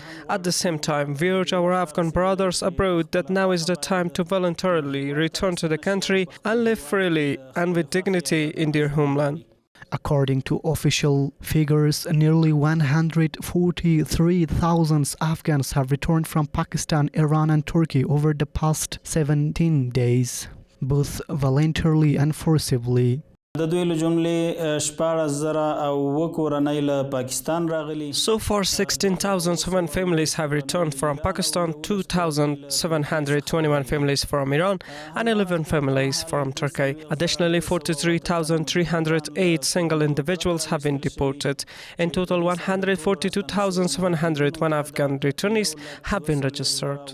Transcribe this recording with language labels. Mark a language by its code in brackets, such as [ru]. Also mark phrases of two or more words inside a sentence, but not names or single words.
[en] At the same time, we urge our Afghan brothers abroad that now is the time to voluntarily return to the country and live freely and with dignity in their homeland. According to official figures, nearly 143,000 Afghans have returned from Pakistan, Iran and Turkey over the past 17 days, both voluntarily and forcibly. [ps] د دوی له جملې 14,000 او کورنۍ له پاکستان راغلي. [en] So far, 16,007 families have returned from Pakistan, 2,721 families from Iran, and 11 families from Turkey. Additionally, 43,308 single individuals have been deported. In total, 142,701 Afghan returnees have been registered.